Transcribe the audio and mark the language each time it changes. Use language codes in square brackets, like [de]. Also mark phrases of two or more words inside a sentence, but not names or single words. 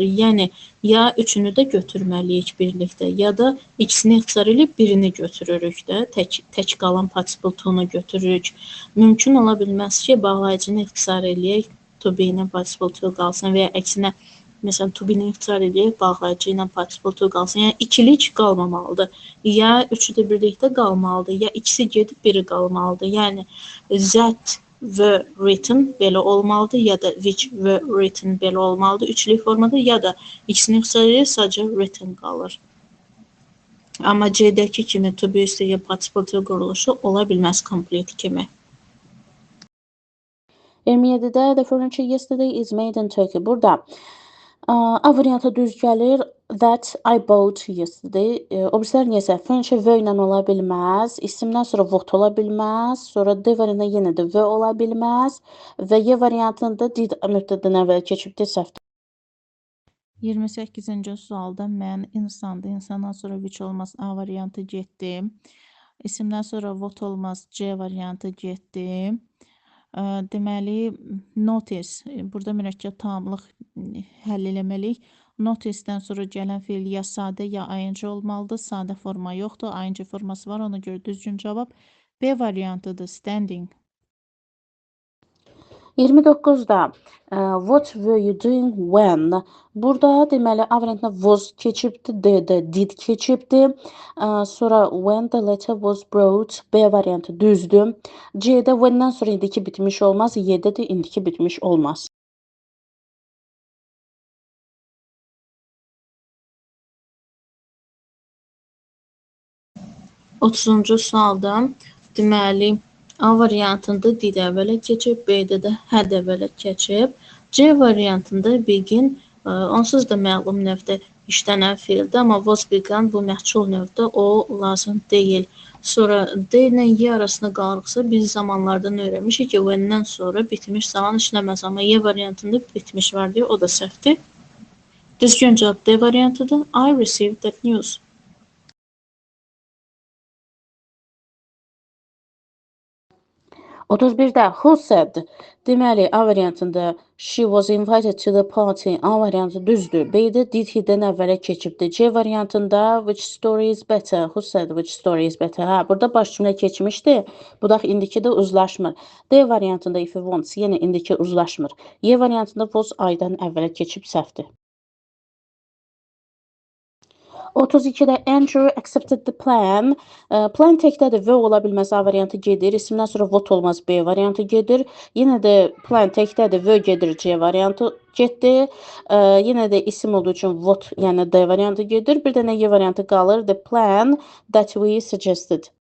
[az] Yəni, ya üçünü də götürməliyik birlikdə, ya da ikisini ixtisar edib birini götürürük də, tək qalan [en] participle to-nu [az] götürürük. Mümkün ola bilməz ki, bağlayıcını ixtisar edək, [en] to be [az] ilə [en] participle to [az] qalsın və ya əksinə, məsələn, [en] to be-ni [az] ixtisar edək, bağlayıcı ilə [en] participle to [az] qalsın. Yəni, ikilik qalmamalıdır. Ya üçü də birlikdə qalmalıdır, ya ikisi gedib biri qalmalıdır. Yəni, [en] that were written [az] belə olmalıdır, ya da [en] which were written [az] belə olmalıdır. Üçlük formada ya da ikisini ixtisar edək, sadəcə written qalır. Amma C-dəki kimi [en] to be [az] üstə ya [en] participle to [az] quruluşu ola bilməz complete kimi. [en] 27-də the furniture yesterday is made in Turkey. [az] Burada A variantı düz gəlir. [en] That I bought yesterday. [az] O birislər niyəsə furniture v ilə ola bilməz. İsimdən sonra what ola bilməz. Sonra D variantında yenə də v ola bilməz. Və Y variantında did mübtədən əvvəl keçibdir, səhvdir. 28-ci sualda mən insandır. İnsandan sonra which olmaz. A variantı getdi. İsimdən sonra what olmaz. C variantı getdi. Deməli, notice, burada mürəkkəb tamlıq həll eləməliyik. Notice-dən sonra gələn feil ya sadə, ya ing olmalıdır. Sadə forma yoxdur, ing forması var, ona görə düzgün cavab B variantıdır, [en] standing. 29-da what were you doing when? [az] Burada deməli A variantında was keçibdi, D-də did keçibdi. [en] Sonra when the letter was brought, [az] B variantı düzdür. C-də when-dən sonra indiki bitmiş olmaz, Y-də də indiki bitmiş olmaz. Otuzuncu sualda deməli A variantında did əvvələ keçib, B-də də had əvvələ keçib. C variantında begin onsuz da məlum növdə işlənən feildir, amma [en] was begun [az] bu məhsul növdə o lazım deyil. Sonra D ilə Y arasında qalırıqsa biz zamanlardan öyrənmişik ki, when-dən sonra bitmiş zaman işləməz, amma Y variantında bitmiş var deyə o da səhvdir. Düzgün cavab D variantıdır. [en] I received that news. 31-də who said? [az] Deməli, A variantında [en] she was invited to the party. [az] A variantı düzdür. B-də [en] did he-dən [az] əvvələ keçibdir. C variantında [en] which story is better? Who said which story is better? [az] Burada baş cümlə keçmişdi. Bu da indiki də uzlaşmır. D variantında [en] if he wants, [az] yenə indiki uzlaşmır. Y variantında was aydan əvvələ keçib, səhvdir. [en] 32-də Andrew accepted the plan. [az] Plan təkdədir, V ola bilməz, A variantı gedir. İsimdən sonra what olmaz, B variantı gedir. Yenə də plan təkdədir, V gedir, C variantı getdi. Yenə də isim olduğu üçün what, yəni D variantı gedir. Bir dənə Y variantı qalır. [en] The plan that we suggested.